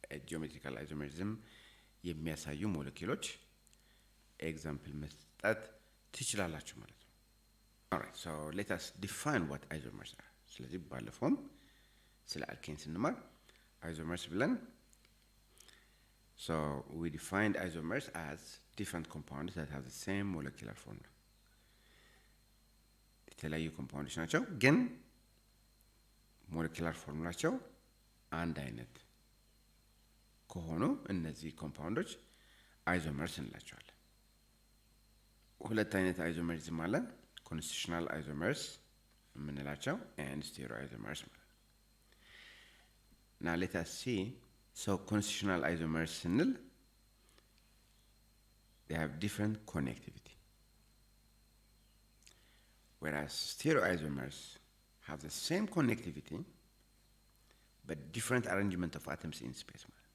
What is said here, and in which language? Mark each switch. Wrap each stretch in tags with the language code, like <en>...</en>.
<en>Geometrical isomerism</en> <am>የሚያሳዩ ሞለኪውሎች example መስጠት ትችላላችሁ ማለት ነው።</am> <en>Alright, so let us define what isomers are.</en> <am>ስለዚህ ባለፈውም ስለ alkenes እንማር isomers ብለን</am> <en>So we defined isomers as different compounds that have the same molecular formula.</en> <am>የተለያዩ ኮምፓውንዶች ናቸው ግን ሞለኪውላር ፎርሙላቸው አንድ አይነት ከሆኑ እነዚህ ኮምፓውንዶች አይዞመርስ እንላቸዋለን። ሁለት አይነት አይዞመሪዝም አለ። ኮንስቲቱሽናል አይዞመርስ የምንላቸው and stereoisomers ማለት ነው።</am> <en>Now let us see. So constitutional isomers ስንል they have different connectivity. Whereas stereoisomers have the same connectivity but different arrangement of atoms in space.</en>